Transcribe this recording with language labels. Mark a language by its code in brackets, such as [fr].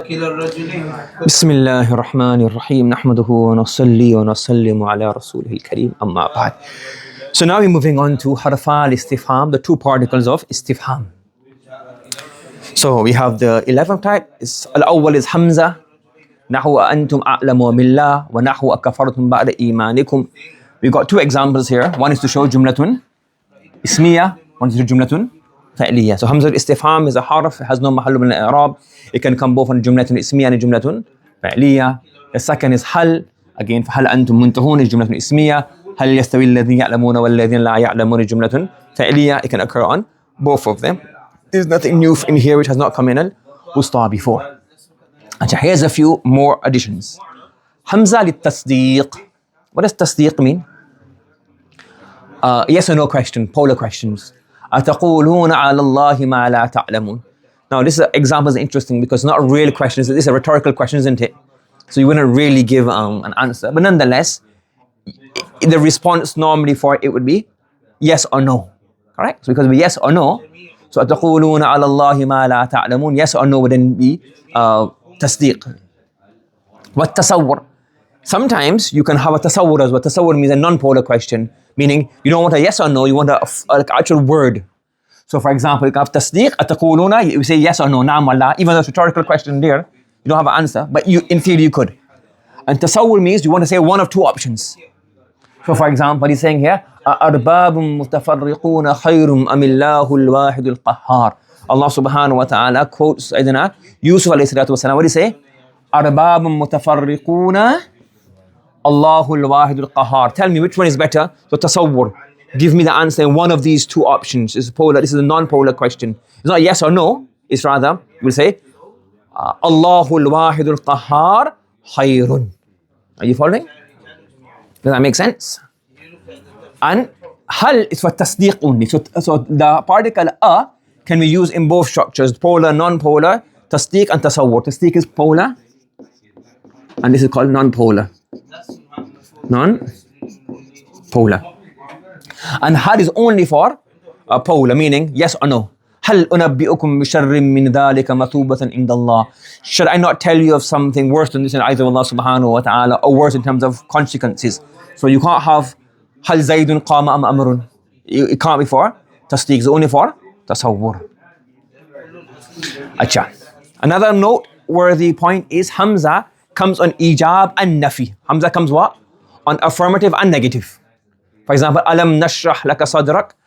[ar] بسم الله الرحمن الرحيم نحمده ونصلي ونسلم على رسوله الكريم أما بعد. [en] So now we're moving on to [ar] حرفا الاستفهام, [en] the two particles of استفهام. So we have the 11th type. [ar] الأول is حمزة نحو أنتم أعلم بالله ونحو أكفرتم بعد إيمانكم. [en] We got two examples here. One is to show جملة اسمية, one is to show جملة فعلية. So حمزة الاستفهام is a حرف, it has no محل من الإعراب. It can come both on جملة اسمية and جملة فعلية. The second is [ar] هل, again فهل أنتم منتهون is جملة اسمية. هل يستوي الذين يعلمون والذين لا يعلمون is جملة فعلية. [en] It can occur on both of them. There's nothing new in here which has not come in al-wusta before. And here's a few more additions. [ar] حمزة للتصديق. [en] What does تصديق mean? Yes or no question, polar questions. [ar] أتقولون على الله ما لا تعلمون. [en] Now this example is interesting because it's not a real question, this is a rhetorical question, isn't it? So you wouldn't really give an answer. But nonetheless, the response normally for it would be yes or no. Correct? So because it would be yes or no, so [ar] أتقولون على الله ما لا تعلمون, [en] yes or no would then be تصديق. [ar] والتصور. [en] Sometimes you can have a tasawwur as well. Tasawwur means a non-polar question, meaning you don't want a yes or no, you want an actual word. So for example, you can have tasdeeq, ataquluna, you say yes or no, na'am wallah, even though it's a rhetorical question there, you don't have an answer, but you, in theory you could. And tasawwur means you want to say one of two options. So for example, he's saying here, [ar] أَأَرْبَابٌ مُتَفَرِّقُونَ خَيْرٌ أَمِ اللَّهُ الْوَاحِدُ الْقَهَّارُ. [en] Allah subhanahu wa ta'ala quotes Sayyidina Yusuf alayhi salatu wasalam. What do you say? [ar] أَرْبَابٌ مُتَفَرِّقُونَ [en] Allahul Wahidul Qahar. Tell me which one is better. So tasawwur. Give me the answer in one of these two options. This is polar. This is a non-polar question. It's not yes or no. It's rather, we'll say, Allahul Wahidul Qahar khayrun. Are you following? Does that make sense? And hal is for tasdeeq only. So the particle a can be used in both structures, polar, non-polar, tasdeeq and tasawwur. Tasdeeq is polar, and this is called non-polar. Non-polar. And hal is only for polar, meaning yes or no. [ar] هل أنبئكم بشر من ذلك مثوبة عند الله. [en] Should I not tell you of something worse than this in eyes of Allah subhanahu wa ta'ala, or worse in terms of consequences? So you can't have [ar] هل زيد قام أم أمر. [en] It can't be for tasdeeq, it's only for tasawwur. Acha. Another noteworthy point is Hamza comes on ijab and nafi. Hamza comes what? On affirmative and negative. For example, [ar] alam nashrah laka sadrak.